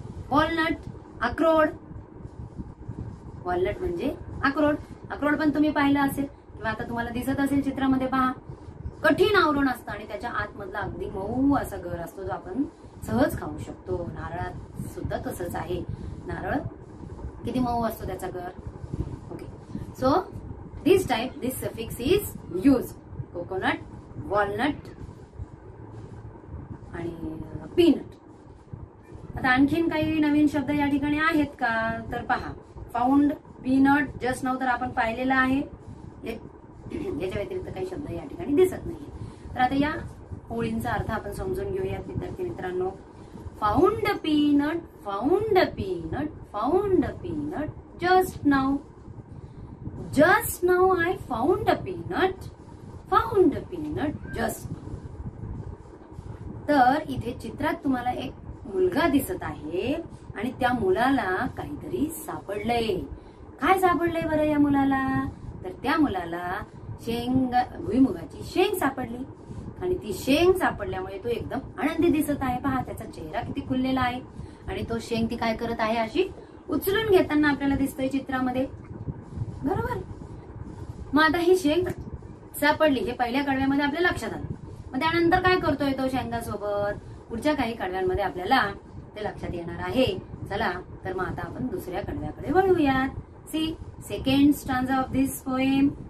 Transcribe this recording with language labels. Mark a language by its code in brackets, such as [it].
[mr] Walnut अक्रोड. Walnut म्हणजे अक्रोड. अक्रोड पण तुम्ही पाहिलं असेल किंवा आता तुम्हाला दिसत असेल चित्रामध्ये. पहा, कठीण आवरण असतं आणि त्याच्या आतमधला अगदी मऊ असा गर असतो जो आपण सहज खाऊ शकतो. नारळात सुद्धा तसंच आहे. नारळ किती मऊ असतो त्याचा गर. [en] Okay, so this type this suffix is use. [mr] Coconut, walnut आणि पीनट. आता आणखीन काही नवीन शब्द या ठिकाणी आहेत का? तर पहा, फाउंड, पीनट, जस्ट नाउ तर आपण पाहिलेलं आहे. याच्या व्यतिरिक्त काही शब्द या ठिकाणी दिसत नाहीये. तर आता या ओळींचा अर्थ आपण समजून घेऊयात विद्यार्थी मित्रांनो. [en] Found peanut, found peanut, found peanut just now. Just now I found a peanut, found peanut just now. [mr] तर इथे चित्रात तुम्हाला एक मुलगा दिसत आहे आणि त्या मुलाला काहीतरी सापडलंय. काय सापडलंय बरं या मुलाला? तर त्या मुलाला भुईमुगाची शेंग सापडली आणि ती शेंग सापडल्यामुळे तो एकदम आनंदी दिसत आहे. पहा, त्याचा चेहरा किती खुललेला आहे आणि तो शेंग ती काय करत आहे अशी उचलून घेताना आपल्याला दिसतोय चित्रामध्ये. बरोबर. मग आता ही शेंग सापडली हे पहिल्या कडव्यामध्ये आपल्या लक्षात आलं. मग त्यानंतर काय करतोय तो शेंगासोबत? पुढच्या काही कडव्यांमध्ये आपल्याला ते लक्षात येणार आहे. चला तर मग आता आपण दुसऱ्या कडव्याकडे वळूयात. [en] See second stanza of this poem.